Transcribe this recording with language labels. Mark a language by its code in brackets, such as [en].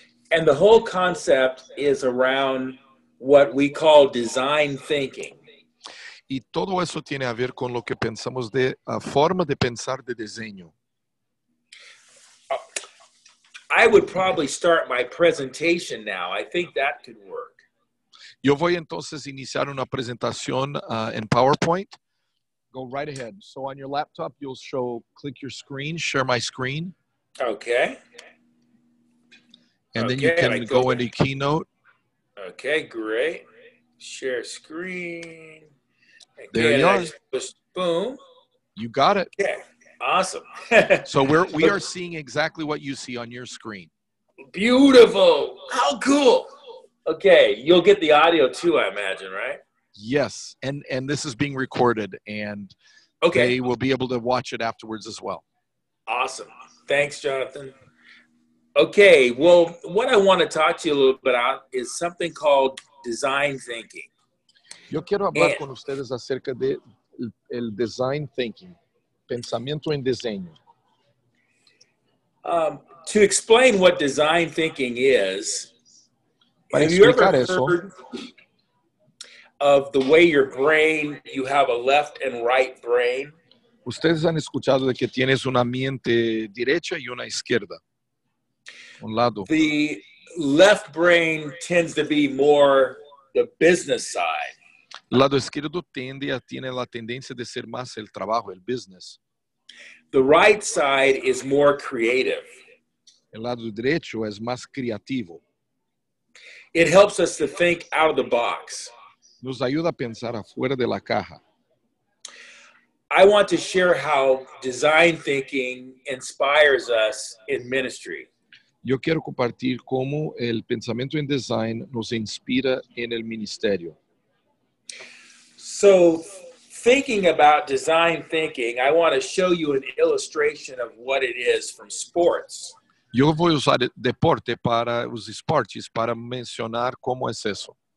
[en] And the whole concept is around what we call design thinking. [es] Y todo eso tiene a ver con lo que pensamos de forma de pensar de diseño. [en] I would probably start my presentation now. I think that could work. [es] Yo voy entonces a iniciar una presentación en PowerPoint. [en] Go right ahead. So on your laptop, you'll click your screen, share my screen. Okay. And then you can go into Keynote. Okay, great. Share screen. Okay, there you are. Just boom. You got it. Okay, awesome. So we are seeing exactly what you see on your screen. Beautiful. How cool. Okay, you'll get the audio too, I imagine, right? Yes, and this is being recorded, and they will be able to watch it afterwards as well. Awesome. Thanks, Jonathan. Okay, well, what I want to talk to you a little bit about is something called design thinking. [es] Yo quiero hablar con ustedes acerca de el design thinking, pensamiento en diseño. [en] To explain what design thinking is, [es] para [en] have you ever [es] explicar eso, [en] heard of the way your brain, you have a left and right brain? [es] Ustedes han escuchado de que tienes una mente derecha y una izquierda. Un lado. [en] The left brain tends to be more the business side. [es] El lado izquierdo tiene la tendencia de ser más el trabajo, el business. [en] The right side is more creative. [es] El lado derecho es más creativo. [en] It helps us to think out of the box. [es] Nos ayuda a pensar afuera de la caja. [en] I want to share how design thinking inspires us in ministry. [es] Yo quiero compartir cómo el pensamiento en design nos inspira en el ministerio. [en] So, thinking about design thinking, I want to show you an illustration of what it is from sports. [es] Yo voy a usar deporte para os esportes para mencionar cómo es eso.